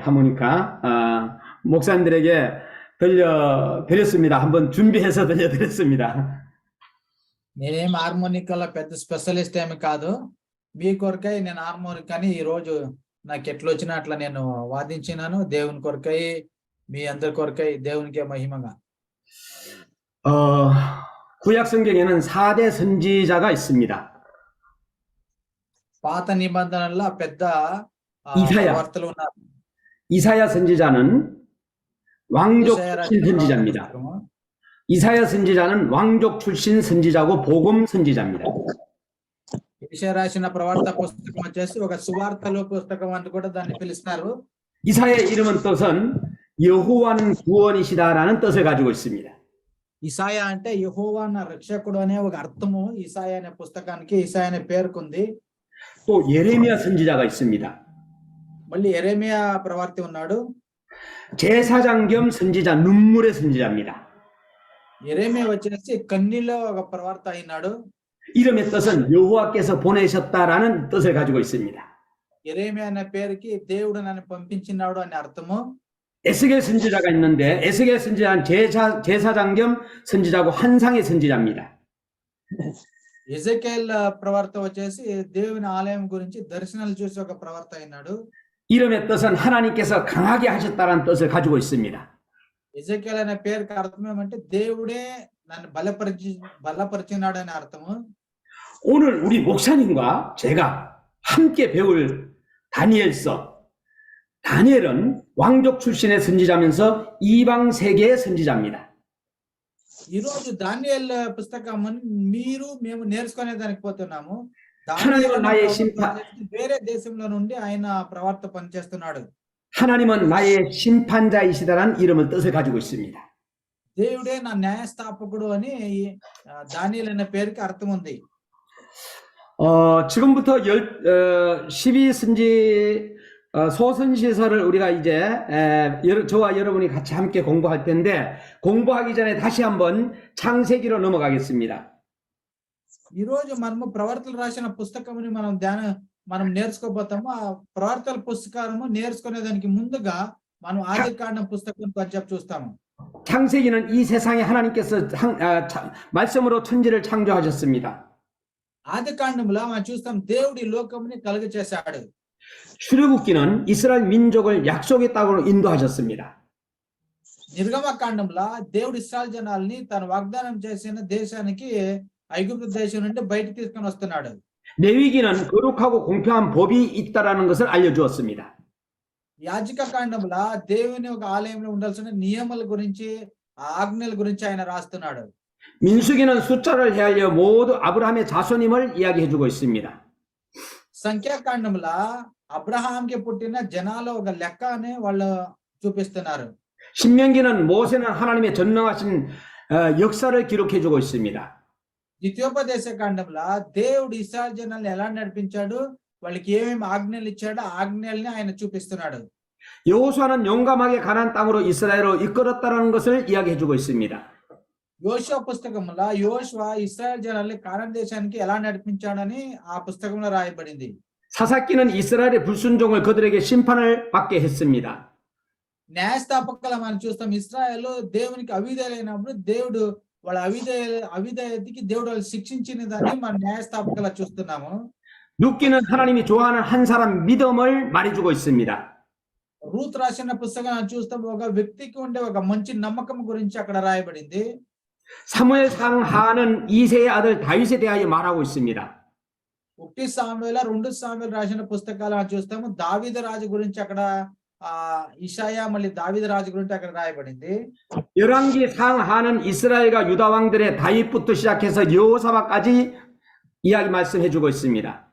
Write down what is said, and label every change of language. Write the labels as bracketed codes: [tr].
[ko] 하모니카 목사님들에게 들려드렸습니다. 한번 준비해서 들려드렸습니다. [te] నేనేం హార్మోనికాలో పెద్ద స్పెషలిస్ట్ ఏమి కాదు. మీ కొరకై నేను హార్మోనికాని ఈ రోజు నాకు ఎట్లా వచ్చినా అట్లా నేను వాదించినాను. దేవుని కొరకై, మీ అందరి కొరకై, దేవునికే మహిమగా. [ko] 구약 성경에는 4대 선지자가 있습니다. [te] పాత నిబంధనల్లో పెద్ద [ko] 이사야. [te] ప్రవక్తలు ఉన్నారు. [ko] 이사야 선지자는 왕족 출신 선지자입니다. 이사야 선지자는 왕족 출신 선지자고 복음 선지자입니다. [te] యెషయా రాసిన ప్రవక్త పుస్తకం వచ్చేసి ఒక సువార్తల పుస్తకం అని కూడా దాన్ని పిలుస్తారు. [ko] 이사야의 이름은 뜻은 여호와는 구원이시다라는 뜻을 가지고 있습니다. [te] ఇసాయా అంటే యెహోవా నా రక్షకుడు అనే ఒక అర్థము ఇసాయా అనే పుస్తకానికి, ఇసాయా అనే పేరుకుంది. [ko] 또 예레미야 선지자가 있습니다. [te] మళ్ళీ యెరెమియా ప్రవక్త ఉన్నాడు. [ko] 제사장 겸 선지자, 눈물의 선지자입니다. [te] యెరెమియా వచ్చేసి కన్నీలో ఒక ప్రవక్త అయినాడు. [ko] 이름의 뜻은 여호와께서 보내셨다라는 뜻을 가지고 있습니다. [te] యెరెమియా అనే పేరుకి దేవుడు నన్ను పంపించినాడు అనే అర్థము. [ko] 에스겔 선지자가 있는데 에스겔 선지자는 제사장 겸 선지자고 환상의 선지자입니다. [te] ఎజెకేల్ ప్రవక్త వచ్చేసి దేవుని ఆలయం గురించి దర్శనాలు చూసి ఒక ప్రవక్త అయినాడు. [ko] 이름의 뜻은 하나님께서 강하게 하셨다라는 뜻을 가지고 있습니다. [te] ఎజెకేల్ అనే పేరుకి అర్థం ఏమంటే దేవుడే నన్ను బలపరిచినాడు అనే అర్థము. [ko] 오늘 우리 목사님과 제가 함께 배울 다니엘서. 다니엘은 왕족 출신의 선지자면서 이방 세계의 선지자입니다. [te] ఈ రోజు దానియేల్ పుస్తకం మీరు మేము నేర్చుకునే దానికి పోతున్నాము. [ko] 하나님은 나의 심판. [te] వేరే దేశంలో నుండి ఆయన ప్రవర్త పనిచేస్తున్నాడు. [ko] 하나님은 나의 심판자이시다라는 이름을 뜻을 가지고 있습니다. [te] దేవుడే నా న్యాయస్థాపకుడు అని దానియేలు అనే పేరుకి అర్థం ఉంది. [ko] 지금부터 12선지 소선지서를 우리가 이제 저와 여러분이 같이 함께 공부할 텐데 공부하기 전에 다시 한번 창세기로 넘어가겠습니다. [te] ఈ రోజు మనము ప్రవర్తనలు రాసిన పుస్తకముని మనం నేర్చుకోబోతాము. ఆ ప్రవర్తన పుస్తకము నేర్చుకునే దానికి ముందుగా మనం ఆదికాండం పుస్తకం కొంచెం చూస్తాము. [ko] 창세기는 이 세상에 하나님께서 말씀으로 천지를 창조하셨습니다. [te] ఆదికాండంలో మనం చూస్తాం దేవుడి లోకముని కలుగ చేశాడు. [ko] 출애굽기는 이스라엘 민족을 약속의 땅으로 인도하셨습니다. [te] నిర్గమకాండంలో దేవుడి ఇశ్రాయేలు జనాల్ని తన వాగ్దానం చేసిన దేశానికి ఐగుప్తు దేశం నుండి బయటికి తీసుకొని వస్తున్నాడు. [ko] 레위기는 거룩하고 공평한 법이 있다라는 것을 알려주었습니다. [te] యాజక కాండంలో దేవుని ఒక ఆలయంలో ఉండాల్సిన నియమాల గురించి ఆజ్ఞల గురించి ఆయన రాస్తున్నాడు. [ko] 민수기는 숫자를 헤아려 모두 아브라함의 자손임을 이야기해주고 있습니다. [te] సంఖ్యాకాండంలో అబ్రహాంకి పుట్టిన జనాల ఒక లెక్కనే వాళ్ళు చూపిస్తున్నారు. [ko] 신명기는 모세는 하나님의 전능하신 역사를 기록해주고 있습니다. [te] ద్వితీయోపదేశ కాండంలో దేవుడు ఇశ్రాయేలు జనాల్ని ఎలా నడిపించాడు, వాళ్ళకి ఏమేమి ఆజ్ఞలు ఇచ్చాడో ఆజ్ఞల్ని ఆయన చూపిస్తున్నాడు. [ko] 여호수아는 용감하게 가나안 땅으로 이스라엘을 이끌었다는 것을 이야기해주고 있습니다. [te] యోషువ పుస్తకంలో యోషువ ఇశ్రాయేలు జనాల్ని కానాను దేశానికి ఎలా నడిపించాడని ఆ పుస్తకంలో రాయబడింది. [ko] 사사기는 이스라엘의 불순종을 그들에게 심판을 받게 했습니다. [te] న్యాయస్థాపకులు మనం చూస్తాం, ఇశ్రాయేలు దేవునికి అవిధేయులైనప్పుడు దేవుడు వాళ్ళ అవిధేయతకి దేవుడు వాళ్ళు శిక్షించిన దాన్ని మనం న్యాయస్థాపకులు చూస్తున్నాము. [ko] 룻기는 하나님이 좋아하는 한 사람 믿음을 말해주고 있습니다. [te] రూత్ రాసిన పుస్తకం చూస్తాం, ఒక వ్యక్తికి ఉండే ఒక మంచి నమ్మకం గురించి అక్కడ రాయబడింది. [ko] 사무엘상 하는 이세의 아들 다윗에 대하여 말하고 있습니다. [te] 1 సాముయేలు 2 సాముయేలు రాసిన పుస్తకాలు చూస్తాము, దావీదు రాజు గురించి అక్కడ ఇషయా మళ్ళీ దావీదు రాజు గురించి అక్కడ రాయబడింది. [ko] 열왕기 상하는 이스라엘과 유다 왕들의 다윗부터 시작해서 여호사밧까지 이야기 말씀해주고 있습니다.